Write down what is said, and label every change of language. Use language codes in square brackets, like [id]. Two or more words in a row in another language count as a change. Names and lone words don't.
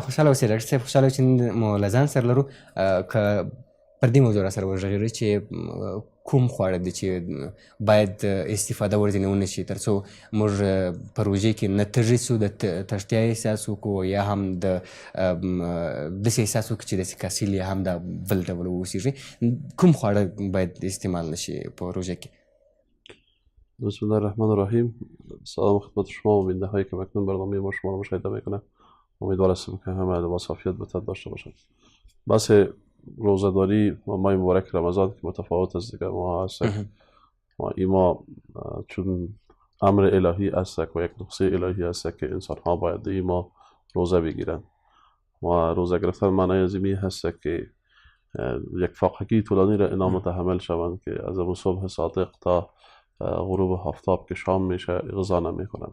[ps] خوشحاله اوسئ ډاکټر صاحب. خوشحاله چې نن مو له ځان سره لرو که پر دې موضوع را سره وغږېږئ چې کوم خواړه دي چې باید استفاده ورځینې ونه شي تر څو موږ په روژې کې نه تږي سو د تږتیا احساس وکړو یا هم د داسې احساس وکړو چې داسې کاسیل یا هم دا بل ډول واوسېږي. کوم خواړه باید استعمال نشي په روژه کې؟ [ar] بسم الله الرحمن الرحیم. [fa] سلام خدمت شما و بیننده هایی که اکنون برنامه ما شما رو مشاهده میکنه. امیدوار هستم که همه لباس عافیت بهتر داشته باشند. بحث روزه‌داری و ماه مبارک رمضان که متفاوت از دیگر ماه هست و این ماه چون امر الهی است و یک نقطه الهی است که انسان ها باید این ماه روزه بگیرند و روزه گرفتن معنای از این هست که یک فاقگی طولانی را اینا متحمل شوند که از اون صبح صادق تا غروب آفتاب که شام میشه غذا نمیکنن.